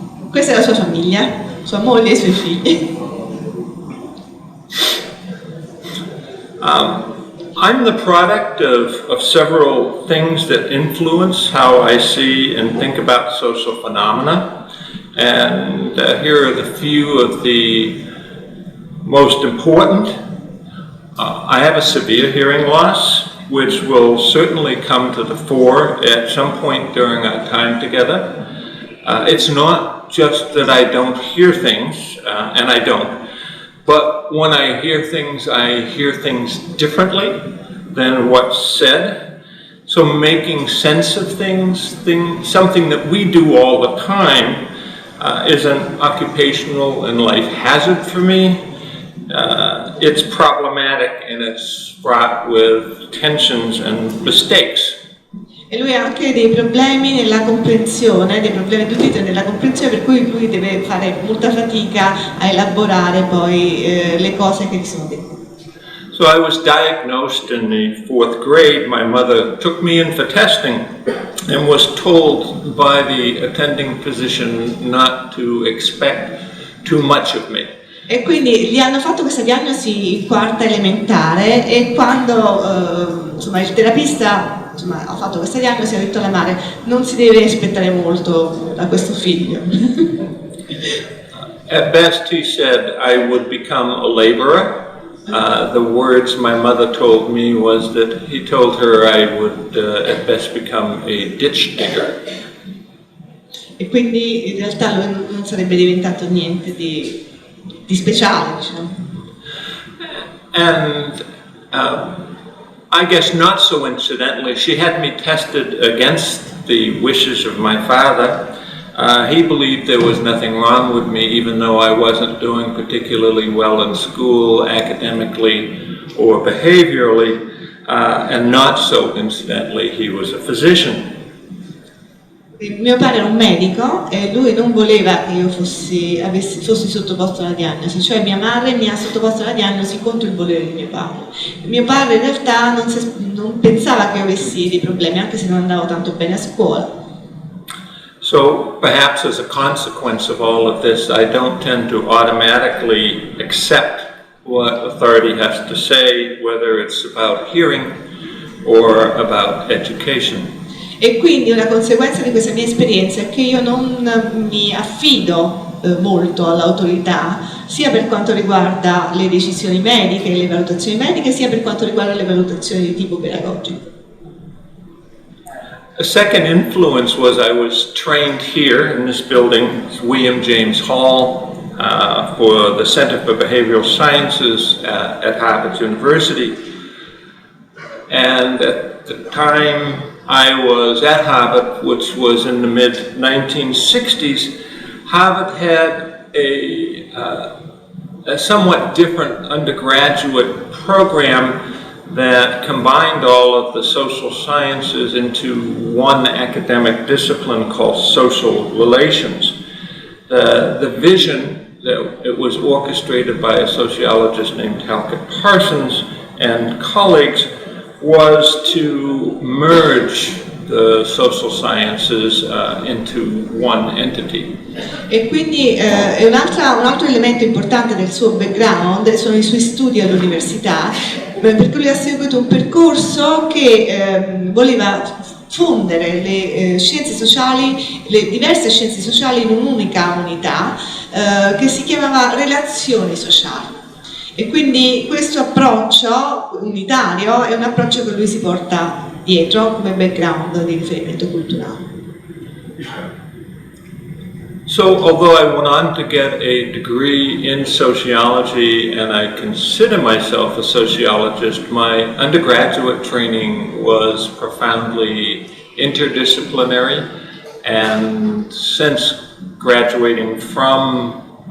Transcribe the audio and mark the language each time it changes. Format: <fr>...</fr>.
<it>Questa è la sua famiglia, sua moglie e i suoi figli.</it> <en>I'm the product of several things that influence how I see and think about social phenomena. And here are the few of the most important. I have a severe hearing loss, which will certainly come to the fore at some point during our time together. It's not just that I don't hear things, and I don't, but when I hear things differently than what's said. So making sense of things, something that we do all the time, is an occupational and life hazard for me. It's problematic and it's fraught with tensions and mistakes.</en> <it>E lui ha anche dei problemi nella comprensione, dei problemi di udito nella comprensione, per cui lui deve fare molta fatica a elaborare poi le cose che gli sono dette.</it> <en>So I was diagnosed in the 4th grade. My mother took me in for testing and was told by the attending physician not to expect too much of me.</en> <it>E quindi gli hanno fatto questa diagnosi in 4ª elementare e quando insomma, il terapista ha fatto questa diagnosi ha detto alla madre non si deve aspettare molto da questo figlio.</it> <en>At best he said I would become a laborer. The words my mother told me was that he told her I would at best become a ditch digger.</en> <it>E quindi in realtà lui non sarebbe diventato niente di speciale, diciamo.</it> <en>And I guess not so incidentally, she had me tested against the wishes of my father. He believed there was nothing wrong with me, even though I wasn't doing particularly well in school, academically or behaviorally, and not so incidentally, he was a physician.</en> <it>Mio padre era un medico e lui non voleva che io fossi sottoposto alla diagnosi, cioè mia madre mi ha sottoposto alla diagnosi contro il volere di mio padre. Mio padre in realtà non pensava che io avessi dei problemi, anche se non andavo tanto bene a scuola.</it> <en>So perhaps as a consequence of all of this, I don't tend to automatically accept what authority has to say, whether it's about hearing or about education.</en> <it>E quindi una conseguenza di questa mia esperienza è che io non mi affido molto all'autorità, sia per quanto riguarda le decisioni mediche, le valutazioni mediche, sia per quanto riguarda le valutazioni di tipo pedagogico.</it> <en>A second influence was I was trained here in this building, William James Hall, for the Center for Behavioral Sciences at Harvard University. And at the time I was at Harvard, which was in the mid-1960s, Harvard had a somewhat different undergraduate program that combined all of the social sciences into one academic discipline called social relations. The vision, that it was orchestrated by a sociologist named Halkett Parsons and colleagues, was to merge the social sciences into one entity.</en> <it>E quindi un altro elemento importante del suo background sono i suoi studi all'università, perché lui ha seguito un percorso che voleva fondere le scienze sociali, le diverse scienze sociali in un'unica unità che si chiamava relazioni sociali. E quindi questo approccio unitario è un approccio che lui si porta dietro come background di riferimento culturale.</it> <en>So, although I went on to get a degree in sociology and I consider myself a sociologist, my undergraduate training was profoundly interdisciplinary, and since graduating from</en>